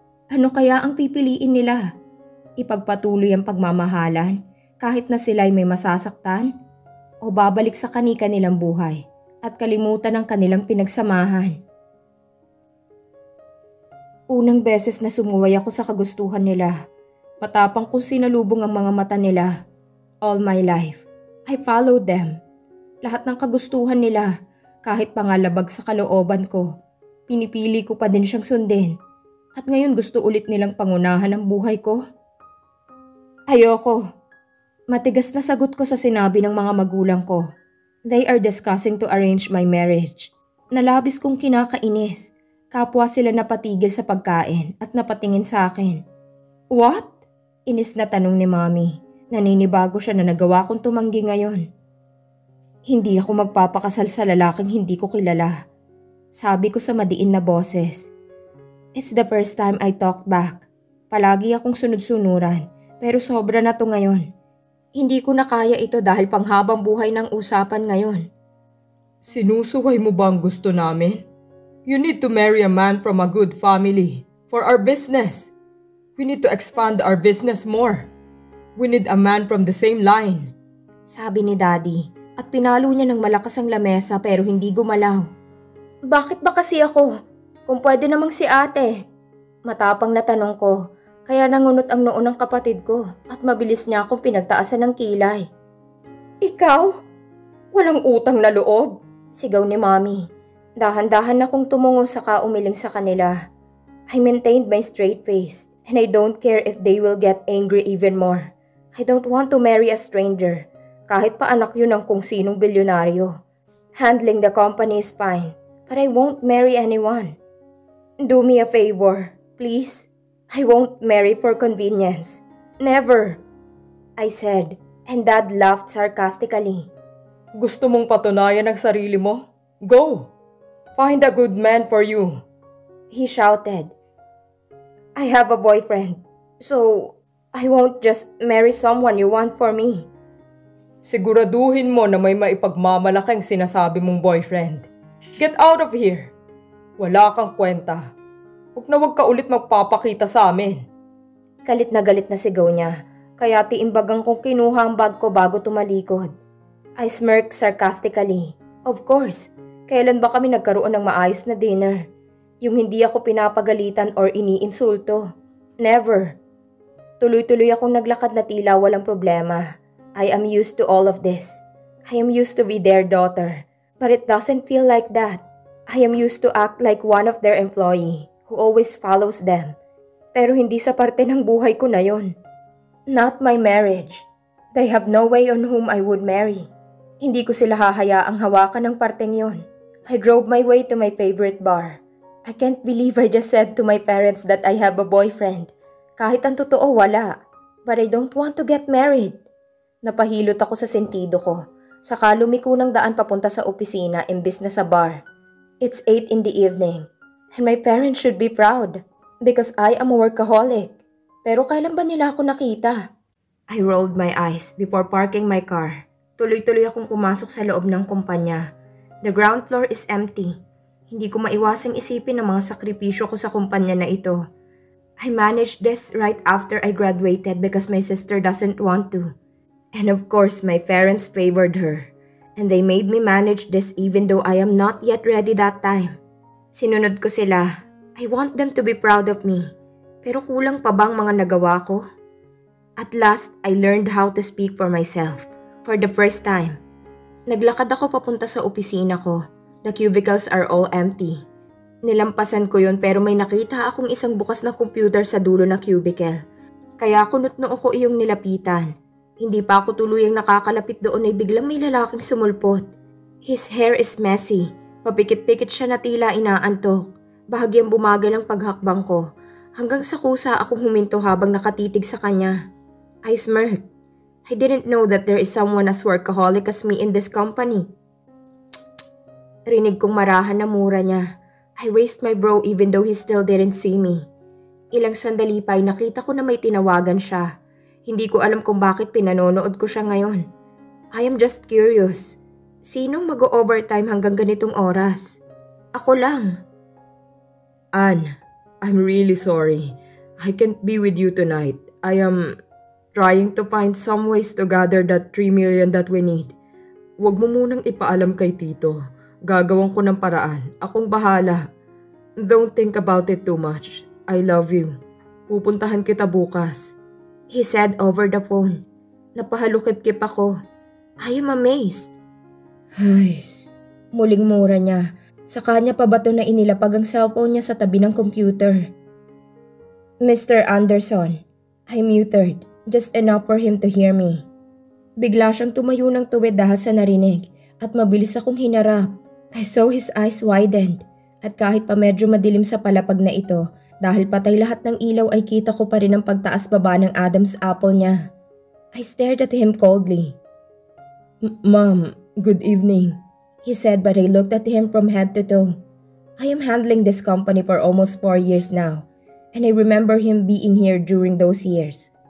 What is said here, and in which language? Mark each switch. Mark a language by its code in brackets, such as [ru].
[tl] Ano kaya ang pipiliin nila? Ipagpatuloy ang pagmamahalan kahit na sila'y may masasaktan? O babalik sa kani-kanilang buhay at kalimutan ang kanilang pinagsamahan? Unang beses na sumuway ako sa kagustuhan nila. Matapang kong sinalubong ang mga mata nila. [en] All my life, I followed them. [tl] Lahat ng kagustuhan nila, kahit pangalabag sa kalooban ko, pinipili ko pa din siyang sundin. At ngayon gusto ulit nilang pangunahan ang buhay ko? Ayoko. Matigas na sagot ko sa sinabi ng mga magulang ko. [en] They are discussing to arrange my marriage. [tl] Nalabis kong kinakainis. Kapwa sila napatigil sa pagkain at napatingin sa akin. [en] What? [tl] Inis na tanong ni Mommy. Naninibago siya na nagawa kong tumanggi ngayon. Hindi ako magpapakasal sa lalaking hindi ko kilala. Sabi ko sa madiin na boses. [en] It's the first time I talked back. [tl] Palagi akong sunod-sunuran, pero sobra na to ngayon. Hindi ko na kaya ito dahil panghabang buhay ng usapan ngayon. Sinusuway mo ba ang gusto namin? [en] You need to marry a man from a good family for our business. We need to expand our business more. We need a man from the same line. [tl] Sabi ni Daddy at pinalo niya ng malakas ang lamesa pero hindi gumalaw. Bakit ba kasi ako? Kung pwede namang si ate. Matapang na tanong ko, kaya nangunot ang noo ng kapatid ko at mabilis niya akong pinagtaasan ng kilay. Ikaw? Walang utang na loob? Sigaw ni Mommy. Dahan-dahan akong tumungo saka umiling sa kanila. [en] I maintained my straight face and I don't care if they will get angry even more. I don't want to marry a stranger, [tl] kahit pa anak yun ng kung sinong bilyonaryo. [en] Handling the company is fine, but I won't marry anyone. Do me a favor, please. I won't marry for convenience. Never, I said, and Dad laughed sarcastically. [tl] Gusto mong patunayan ang sarili mo? [en] Go! Find a good man for you, he shouted. I have a boyfriend, so I won't just marry someone you want for me. [tl] Siguraduhin mo na may maipagmamalaking sinasabi mong boyfriend. [en] Get out of here! [tl] Wala kang kwenta. Huwag ka ulit magpapakita sa amin. Galit na sigaw niya, kaya tiimbagang kong kinuha ang bag ko bago tumalikod. [en] I smirked sarcastically. Of course, [tl] kailan ba kami nagkaroon ng maayos na dinner? Yung hindi ako pinapagalitan or iniinsulto. Never. Tuloy-tuloy akong naglakad na tila walang problema. [en] I am used to all of this. I am used to be their daughter. But it doesn't feel like that. I am used to act like one of their employee who always follows them. [tl] Pero hindi sa parte ng buhay ko na yon. [en] Not my marriage. They have no way on whom I would marry. [tl] Hindi ko sila hahayaang hawakan ng parteng yon. [en] I drove my way to my favorite bar. I can't believe I just said to my parents that I have a boyfriend. [tl] Kahit ang totoo wala. [en] But I don't want to get married. [tl] Napahilot ako sa sentido ko. Saka lumiko ng daan papunta sa opisina imbis na sa bar. [en] It's 8 in the evening. And my parents should be proud. Because I am a workaholic. [tl] Pero kailan ba nila ako nakita? [en] I rolled my eyes before parking my car. [tl] Tuloy-tuloy akong pumasok sa loob ng kumpanya. [en] The ground floor is empty. [tl] Hindi ko maiwasang isipin ang mga sakripisyo ko sa kumpanya na ito. [en] I managed this right after I graduated because my sister doesn't want to. And of course, my parents favored her. And they made me manage this even though I am not yet ready that time. [tl] Sinunod ko sila. [en] I want them to be proud of me. [tl] Pero kulang pa bang mga nagawa ko? [en] At last, I learned how to speak for myself. For the first time. [tl] Naglakad ako papunta sa opisina ko. [en] The cubicles are all empty. [tl] Nilampasan ko yun pero may nakita akong isang bukas na computer sa dulo na cubicle. Kaya kunot-noo ko iyong nilapitan. Hindi pa ako tuluyang nakakalapit doon ay biglang may lalaking sumulpot. [en] His hair is messy. [tl] Papikit-pikit siya na tila inaantok. Bahagyang bumagal ang paghakbang ko. Hanggang sa kusa akong huminto habang nakatitig sa kanya. [en] I smirked. I didn't know that there is someone as workaholic as me in this company. [tl] Rinig kong marahan na mura niya. [en] I raised my brow even though he still didn't see me. [tl] Ilang sandali pa ay nakita ko na may tinawagan siya. Hindi ko alam kung bakit pinanonood ko siya ngayon. [en] I am just curious. [tl] Sinong mag-overtime hanggang ganitong oras? Ako lang. [en] Anne, I'm really sorry. I can't be with you tonight. I am trying to find some ways to gather that 3 million that we need. [tl] Huwag mo munang ipaalam kay Tito. Gagawin ko ng paraan. Akong bahala. [en] Don't think about it too much. I love you. [tl] Pupuntahan kita bukas. [en] He said over the phone. [tl] Napahalukip-kip ako. [en] I am amazed. Hays. [tl] Muling mura niya. Sa kanya pa ba ito na inilapag ang cellphone niya sa tabi ng computer? [en] Mr. Anderson, I muted. Just enough for him to hear me. [tl] Bigla siyang tumayo ng tuwid dahil sa narinig at mabilis akong hinarap. [en] I saw his eyes widened [tl] at kahit pa medyo madilim sa palapag na ito dahil patay lahat ng ilaw ay kita ko pa rin ang pagtaas baba ng Adam's apple niya. [en] I stared at him coldly. Ma'am, good evening. He said but I looked at him from head to toe. I am handling this company for almost 4 years now and I remember him being here during those years.